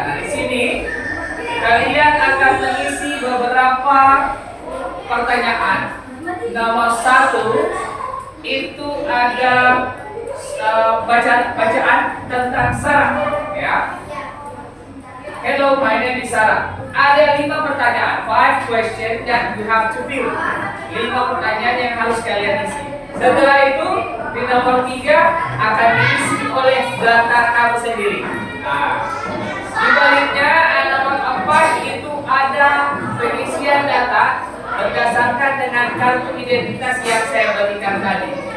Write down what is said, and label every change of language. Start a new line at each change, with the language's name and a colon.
Indonesian: Nah, di sini kalian akan mengisi beberapa pertanyaan. Nomor 1 itu ada bacaan tentang Sarah, ya.
English: Hello, my name is Sarah.
Indonesian: Ada 5 pertanyaan,
English: 5 questions that you have to fill.
Indonesian: 5 pertanyaan yang harus kalian isi. Setelah itu, di nomor 3 akan diisi oleh data kamu sendiri. Nah, sebaliknya nomor 4 itu ada pengisian data berdasarkan dengan kartu identitas yang saya berikan tadi.